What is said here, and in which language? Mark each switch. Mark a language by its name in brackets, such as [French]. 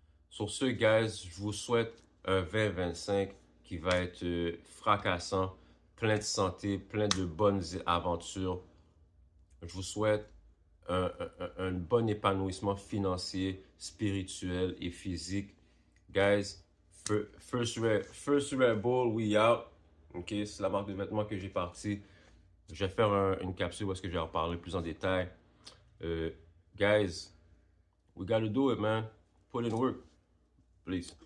[French] Sur ce, guys, je vous souhaite un 2025 qui va être fracassant, plein de santé, plein de bonnes aventures. Je vous souhaite un bon épanouissement financier, spirituel et physique. [English] Guys, first Red Bull, we out. [French] Ok, c'est la marque de vêtements que j'ai parti. Je vais faire une capsule où est-ce que je vais en parler plus en détail. [English] Guys, we gotta do it, man. Put in work. Please.